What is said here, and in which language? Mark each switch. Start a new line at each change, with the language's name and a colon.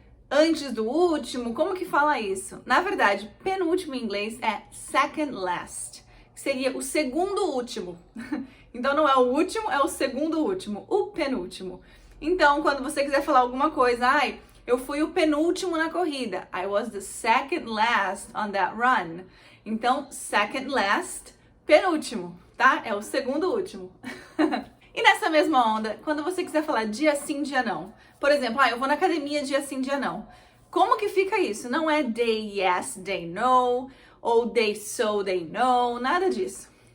Portuguese: Antes do último, como que fala isso? Na verdade, penúltimo em inglês é second last, que seria o segundo último. Então não é o último, é o segundo último, o penúltimo. Então, quando você quiser falar alguma coisa, eu fui o penúltimo na corrida.
English: I was the second last on that run.
Portuguese: Então, second last, penúltimo. Tá? É o segundo último. E nessa mesma onda, quando você quiser falar dia sim, dia não. Por exemplo, eu vou na academia dia sim, dia não. Como que fica isso? Não é
English: day yes, day no,
Portuguese: ou
English: day so, day no,
Portuguese: nada disso.